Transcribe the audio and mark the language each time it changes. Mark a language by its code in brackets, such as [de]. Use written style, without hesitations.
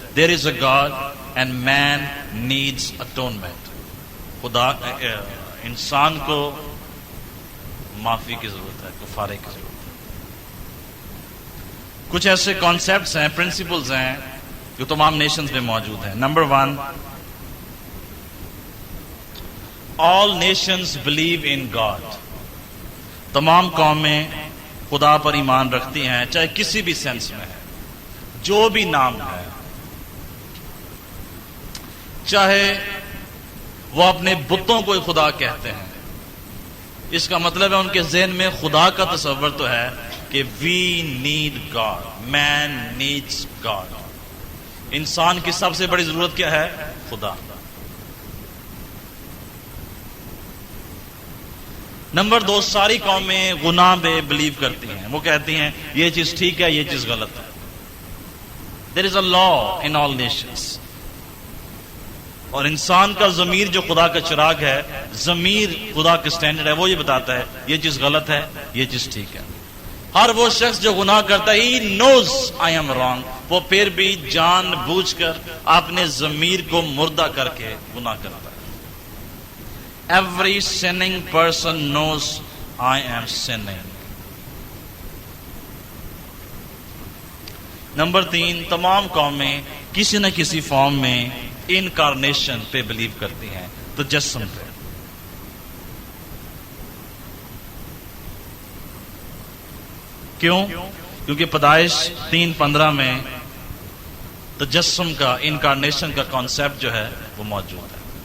[en] There is a God and man needs atonement. [ur] خدا, انسان کو معافی کی ضرورت ہے, کفارے کی ضرورت ہے. کچھ ایسے کانسیپٹس ہیں, پرنسپلز ہیں جو تمام نیشنز میں موجود ہیں. [en] Number 1, all nations believe in God. [ur] تمام قومیں خدا پر ایمان رکھتی ہیں, چاہے کسی بھی سینس میں ہے, جو بھی نام ہے, چاہے وہ اپنے بتوں کو خدا کہتے ہیں. اس کا مطلب ہے ان کے ذہن میں خدا کا تصور تو ہے کہ [en] we need God, man needs God. [ur] انسان کی سب سے بڑی ضرورت کیا ہے؟ خدا. نمبر 2, ساری قومیں گناہ میں بلیو کرتی ہیں. وہ کہتی ہیں یہ چیز ٹھیک ہے, یہ چیز غلط ہے. [en] There is a law in all nations. [ur] اور انسان کا ضمیر جو خدا کا چراغ ہے, ضمیر خدا کا سٹینڈرڈ ہے, وہ یہ بتاتا ہے یہ چیز غلط ہے, یہ چیز ٹھیک ہے. ہر وہ شخص جو گناہ کرتا ہے, [en] he knows I am wrong, [ur] وہ پھر بھی جان بوجھ کر اپنے ضمیر کو مردہ کر کے گناہ کرتا ہے. [en] Every sinning person knows I am sinning. [ur] Number 3, تمام قومیں کسی نہ کسی فارم میں انکارنیشن پہ بلیو کرتی ہیں, تجسم پہ. کیوں؟ کیونکہ پیدائش 3:15 میں تجسم کا, انکارنیشن کا کانسیپٹ جو ہے وہ موجود ہے.